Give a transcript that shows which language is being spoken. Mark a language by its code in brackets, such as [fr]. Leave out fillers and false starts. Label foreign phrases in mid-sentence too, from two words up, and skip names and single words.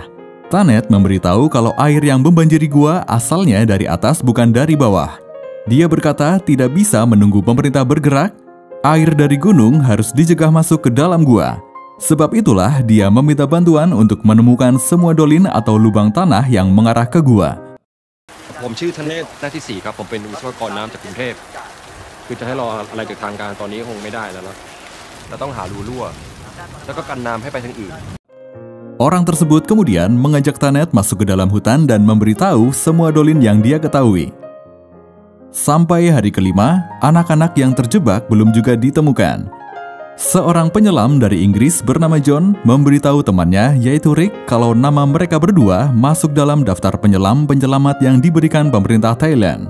[id] Tanet memberitahu kalau air yang membanjiri gua asalnya dari atas bukan dari bawah. Dia berkata tidak bisa menunggu pemerintah bergerak. Air dari gunung harus dicegah masuk ke dalam gua. Sebab itulah dia meminta bantuan untuk menemukan semua dolin atau lubang tanah yang mengarah ke gua. [th] ผมชื่อธเนศ นาทิศศรีครับ ผมเป็นวิศวกรน้ำจากกรุงเทพ คือจะให้รออะไรจากทางการตอนนี้คงไม่ได้แล้วเนาะเราต้องหารูรั่วแล้วก็กันน้ำให้ไปทางอื่น [id] Orang tersebut kemudian mengajak Tanet masuk ke dalam hutan dan memberitahu semua dolin yang dia ketahui. Sampai hari kelima, anak-anak yang terjebak belum juga ditemukan. Seorang penyelam dari Inggris bernama John memberitahu temannya yaitu Rick kalau nama mereka berdua masuk dalam daftar penyelam penyelamat yang diberikan pemerintah Thailand.